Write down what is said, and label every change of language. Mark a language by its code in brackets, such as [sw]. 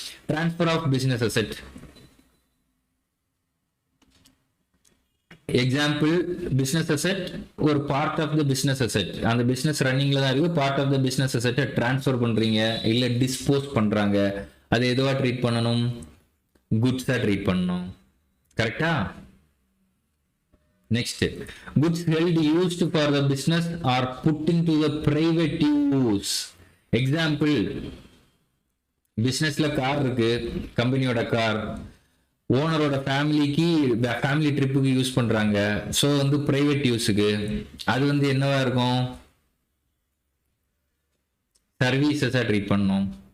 [ta] Transfer of business asset, example business asset ஒரு part of the business asset, அந்த business ரன்னிங்ல தான் இருக்கு, part of the business அசெட்டை transfer பண்றீங்க இல்ல டிஸ்போஸ் பண்றாங்க, அது எதுவா ட்ரீட் பண்ணணும், குட்ஸா ட்ரீட் பண்ணணும். கரெக்டா? [en] Next, goods held used for the business are put into the private use. [ta] Example, பிசினஸ்ல கார் இருக்கு, கம்பெனியோட கார் ஓனரோட ஃபேமிலி ட்ரிப்புக்கு யூஸ் பண்றாங்க, ஸோ வந்து பிரைவேட் யூஸுக்கு, அது வந்து என்னவா இருக்கும், சர்வீசஸா ட்ரீட் பண்ணணும்.